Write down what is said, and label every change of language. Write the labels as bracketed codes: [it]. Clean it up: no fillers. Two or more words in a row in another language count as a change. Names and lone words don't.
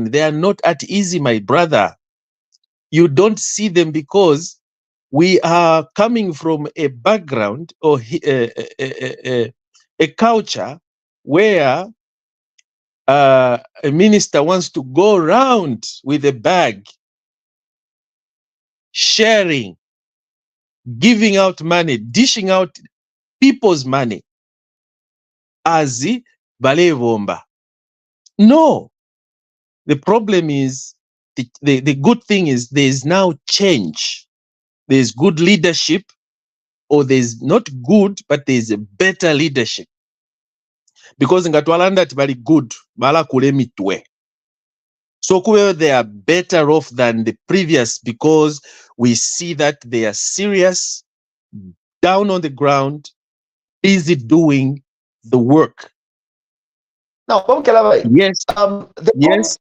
[en] They are not at easy, my brother. You don't see them because we are coming from a background or a culture where a minister wants to go around with a bag, sharing, giving out money, dishing out people's money as balevomba. No. The problem is, the good thing is there's now change. There's good leadership, or there's not good, but there's a better leadership. [bem] Because ngatwalanda bali good, bala kulemitwe. [en] So they are better off than the previous, because we see that they are serious, down on the ground, busy doing the work. Now, Mukelabai, Yes, yes,